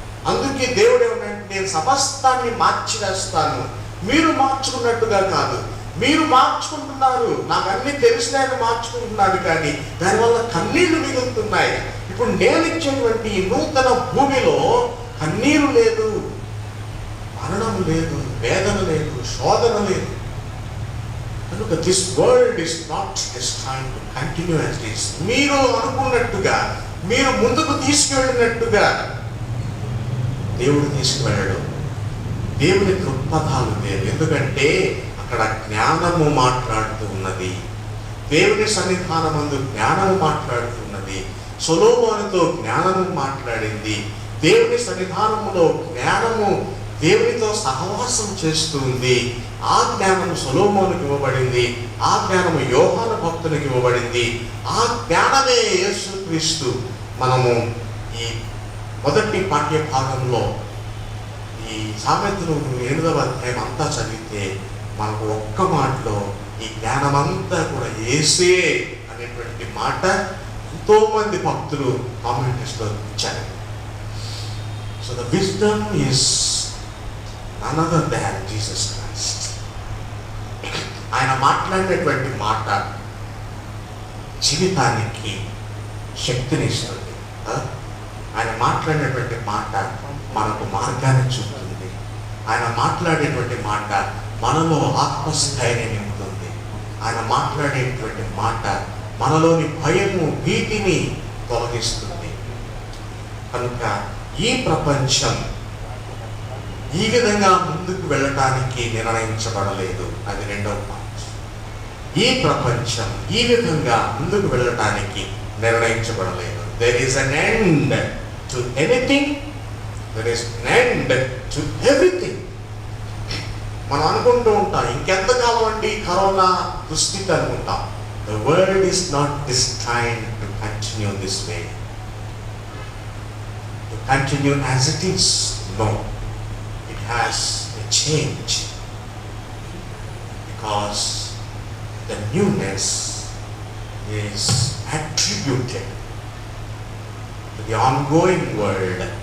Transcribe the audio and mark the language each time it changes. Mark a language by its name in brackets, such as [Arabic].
[Telugu] అందుకే దేవుడు ఏమంటే, నేను సమస్తాన్ని మార్చివేస్తాను, మీరు మార్చుకున్నట్టుగా కాదు, మీరు మార్చుకుంటున్నారు, నాకు అన్ని తెలిసిన ఆయన మార్చుకుంటున్నాడు, కానీ దానివల్ల కన్నీళ్లు మిగులుతున్నాయి. ఇప్పుడు నేను ఇచ్చేటువంటి నూతన భూమిలో కన్నీరు లేదు, మరణం లేదు, వేదన లేదు, శోధన లేదు. కనుక [English] This world is not destined to continue as it is. [Telugu] మీరు అనుకున్నట్టుగా, మీరు ముందుకు తీసుకువెళ్ళినట్టుగా దేవుడు తీసుకువెళ్ళడు. దేవుని దృక్పథాలు లేవు. ఎందుకంటే అక్కడ జ్ఞానము మాట్లాడుతూ ఉన్నది. దేవుని సన్నిధానమందు జ్ఞానము మాట్లాడుతున్నది. సొలొమోనుతో జ్ఞానము మాట్లాడింది. దేవుని సన్నిధానములో జ్ఞానము దేవునితో సహవాసం చేస్తుంది. ఆ జ్ఞానము సొలొమోనుకి ఇవ్వబడింది. ఆ జ్ఞానము యోహాను భక్తునికి ఇవ్వబడింది. ఆ జ్ఞానమే యేసుక్రీస్తు. మనము ఈ మొదటి పాఠ్య భాగంలో ఈ సామెతలు 8వ అధ్యాయం అంతా చదివితే మనకు ఒక్క మాటలో ఈ జ్ఞానమంతా కూడా యేసే అనేటువంటి మాట ఎంతో మంది భక్తులు కామెంటరీస్లో ఇచ్చారు. [English] So the wisdom is none other than Jesus Christ. [Telugu] ఆయన మాట్లాడినటువంటి మాట జీవితానికి శక్తిని ఇస్తుంది. ఆయన మాట్లాడినటువంటి మాట మనకు మార్గాన్ని చూపుతుంది. ఆయన మాట్లాడేటువంటి మాట మనలో ఆత్మస్థైర్యం నింపుతుంది. ఆయన మాట్లాడేటువంటి మాట మనలోని భయము, భీతిని తొలగిస్తుంది. కనుక ఈ ప్రపంచం ఈ విధంగా ముందుకు వెళ్ళటానికి నిర్ణయించబడలేదు. అది రెండవ పాయింట్. ఈ ప్రపంచం ఈ విధంగా ముందుకు వెళ్ళటానికి నిర్ణయించబడలేదు. [English] There is an end to anything. There is an end to everything. [Telugu] మనం అనుకుంటూ ఉంటాం, ఇంకెంతకాలం అండి కరోనా దుస్థితి అనుకుంటాం. [English] The world is not destined to continue this way. To continue as it is. No. It has a change. Because the newness is attributed to the ongoing world.